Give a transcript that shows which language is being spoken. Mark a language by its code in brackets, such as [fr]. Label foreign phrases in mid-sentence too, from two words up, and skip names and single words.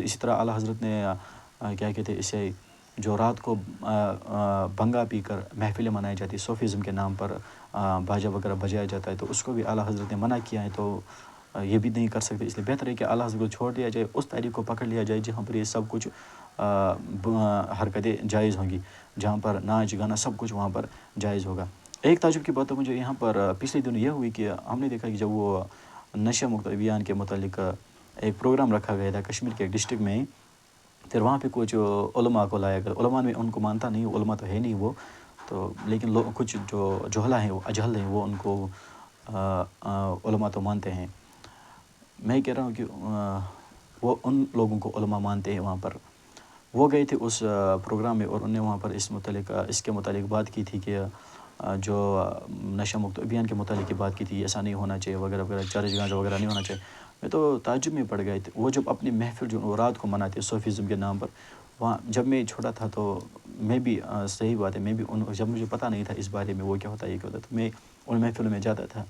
[ur] اسی طرح اعلیٰ حضرت نے کیا کہتے ہیں اسے، جو رات کو بھنگا پی کر محفلیں منائی جاتی ہے صوفیزم کے نام پر، باجا وغیرہ بجایا جاتا ہے، تو اس کو بھی اعلیٰ حضرت نے منع کیا ہے، تو یہ بھی نہیں کر سکتے، اس لیے بہتر ہے کہ اعلیٰ حضرت کو چھوڑ دیا جائے، اس تاریخ کو پکڑ لیا جائے جہاں پر یہ سب کچھ حرکتیں جائز ہوں گی، جہاں پر ناچ گانا سب کچھ وہاں پر جائز ہوگا۔ ایک تعجب کی بات تو مجھے یہاں پر پچھلے دنوں یہ ہوئی کہ ہم نے دیکھا کہ جب وہ نشہ مکت ابھیان کے متعلق ایک پروگرام رکھا گیا تھا کشمیر کے ایک ڈسٹرکٹ میں، پھر وہاں پہ کچھ علماء کو لایا گیا، علماء میں ان کو مانتا نہیں، علماء تو ہے نہیں وہ تو، لیکن کچھ جو جہلا ہیں وہ اجہل ہیں وہ ان کو علماء تو مانتے ہیں، میں کہہ رہا ہوں کہ وہ ان لوگوں کو علماء مانتے ہیں وہاں پر، وہ گئے تھے اس پروگرام میں اور انہوں نے وہاں پر اس کے متعلق بات کی تھی کہ جو نشہ مکت ابھیان کے متعلق بات کی تھی، ایسا نہیں ہونا چاہیے وغیرہ وغیرہ، چرچ گانجا وغیرہ نہیں ہونا چاہیے، میں تو تعجب میں پڑ گئے تھے، وہ جب اپنی محفل جو رات کو مناتے صوفیزم کے نام پر، وہاں جب میں چھوٹا تھا تو میں بھی صحیح بات ہے، میں بھی جب مجھے پتہ نہیں تھا اس بارے میں وہ کیا ہوتا ہے یہ کیا ہوتا ہے، تو میں ان محفلوں میں جاتا تھا،